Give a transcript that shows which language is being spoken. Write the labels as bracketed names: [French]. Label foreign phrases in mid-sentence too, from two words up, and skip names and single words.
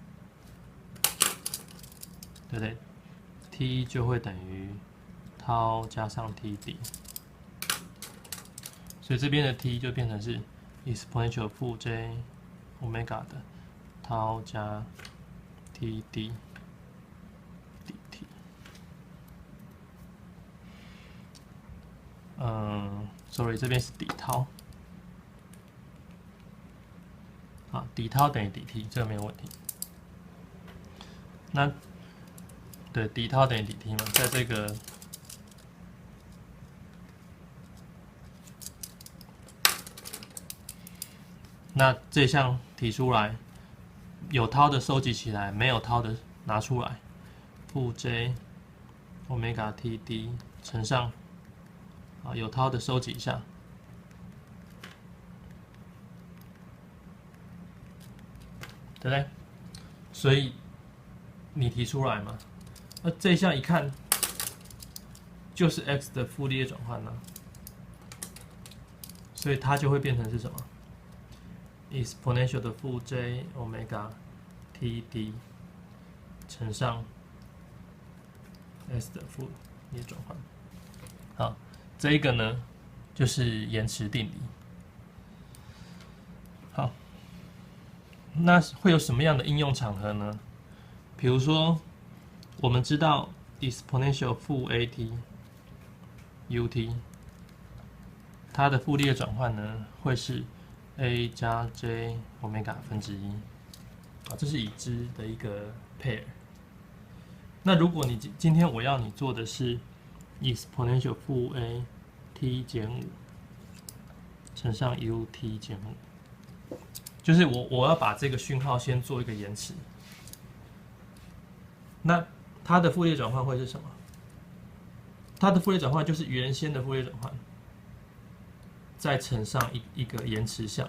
[Chinese] 对不對 ？t 就會等於 tau 加上 TD， 所以這邊的 t 就變成是 exponential 負 [English] j omega [Chinese] 的 tau 加 TD。sorry， 這邊是底tau，好，底tau等於底 t， 這個沒有問題。那對，底tau等於底 t 嘛，在這個那這項提出來，有 tau 的收集起來，沒有tau的拿出來，負 [English] j omega TD [Chinese] 乘上。啊，有tau的收集一下，对不对？所以你提出來嘛，那這一項一看就是 x 的傅立葉轉換呢，所以它就會變成是什麼 ？exponential 的負 [English] j omega TD [Chinese] 乘上 s 的傅立葉轉換，好。這一個呢，就是延遲定理。好，那會有什麼樣的應用場合呢？比如說，我們知道 exponential 負 [English] at ut， [Chinese] 它的傅立葉轉換呢，會是 a 加 j 歐米伽分之一。啊，這是已知的一個 pair。那如果你今天我要你做的是 exponential 負 a t 減5乘上 ut 減5，就是我要把這個訊號先做一個延遲。那它的傅立葉轉換會是什麼？它的傅立葉轉換就是原先的傅立葉轉換，再乘上一個延遲項。